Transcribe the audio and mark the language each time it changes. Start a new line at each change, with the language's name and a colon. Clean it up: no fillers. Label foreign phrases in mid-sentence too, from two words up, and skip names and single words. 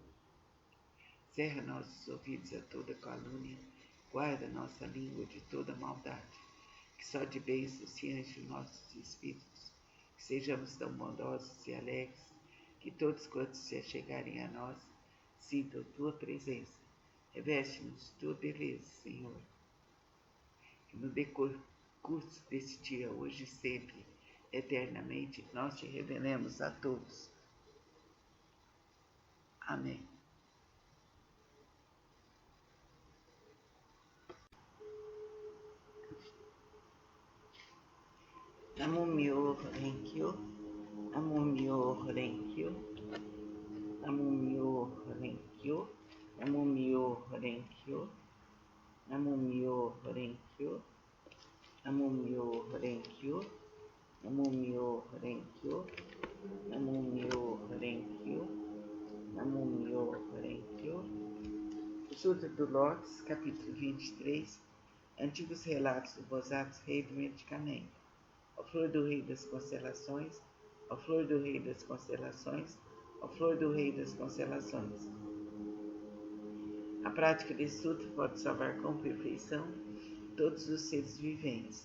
Portuguese: Cerra nossos ouvidos a toda calúnia, guarda nossa língua de toda maldade, que só de bênçãos se enchem nossos espíritos, que sejamos tão bondosos e alegres, que todos quantos se achegarem a nós sintam tua presença. Reveste-nos de tua beleza, Senhor. Que no decurso desse dia, hoje e sempre, eternamente, nós te revelemos a todos. Amém.
Japanese: 南無妙法蓮華経、南無妙法蓮華経, 南無妙法蓮華経、南無妙法蓮華経、南無妙法蓮華経、南無妙法蓮華経、南無妙法蓮華経、南無妙法蓮華経、南無妙法蓮華経.
Portuguese: O Sutra do Lótus, capítulo 23, Antigos Relatos do Bodhisattva Rei do Medicamento. A flor do Rei das Constelações, a flor do Rei das Constelações, a flor do Rei das Constelações. A prática desse sutra pode salvar com perfeição todos os seres viventes.